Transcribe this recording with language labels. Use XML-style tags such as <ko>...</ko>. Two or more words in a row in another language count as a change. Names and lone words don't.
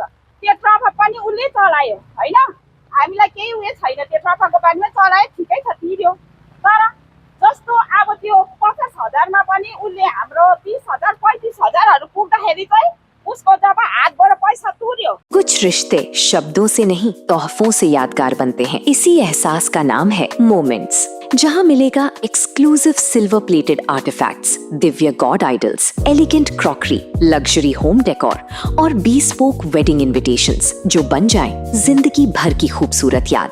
<ne>त्यो टफअप पनि उसले चलायो होइन। हामीलाई केही उयो छैन, त्यो टफअपको बारेमा चलायो, ठिकै छ तिर्यो। तर जस्तो अब त्यो 50,000मा पनि उसले हाम्रो 20,000 35,000हरू पुग्दाखेरि चाहिँ उसको जब हातबाट पैसा तुर्यो।</ne> <hi>कुछ रिश्ते शब्दों से नहीं तोहफों से यादगार बनते हैं। इसी एहसास का नाम है मोमेंट्स, जहां मिलेगा</hi> <en>exclusive silver plated artifacts,</en> <hi>दिव्य</hi> <en>god idols, elegant crockery, luxury home decor</en> <hi>और</hi> <en>bespoke wedding invitations</en> <hi>जो बन जाएं जिंदगी भर की खूबसूरत याद।</hi>